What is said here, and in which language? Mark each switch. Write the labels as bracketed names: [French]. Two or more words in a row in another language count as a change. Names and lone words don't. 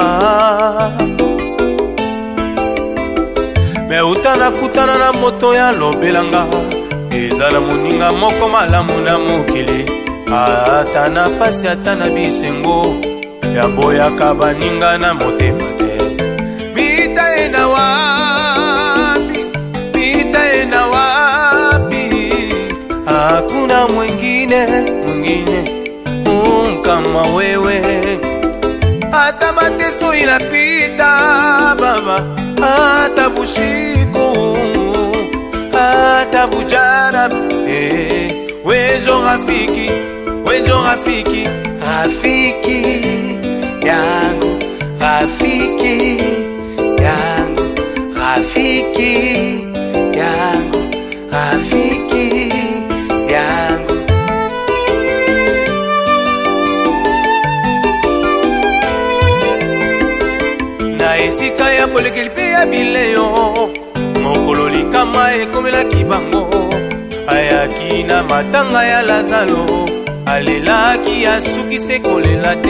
[Lingala] me utana kutana na moto ya lobelanga eza na moninga moko malamu na mokili ata na pasi ata na bisengo ya boyaka baninga na motema te [Swahili] mitaenda wapi mitaenda wapi hakuna mwingine kama wewe hata mateso inapita baba hata bushiko hata bujara wejo rafiki rafiki yangu rafiki yangu rafiki yangu rafiki yangu [Lingala] na esika ya bolekeli mpe ya bileyo mokolo likama ekomelaki bango ayaki na matanga ya Lazalo alelaki asukise kolela te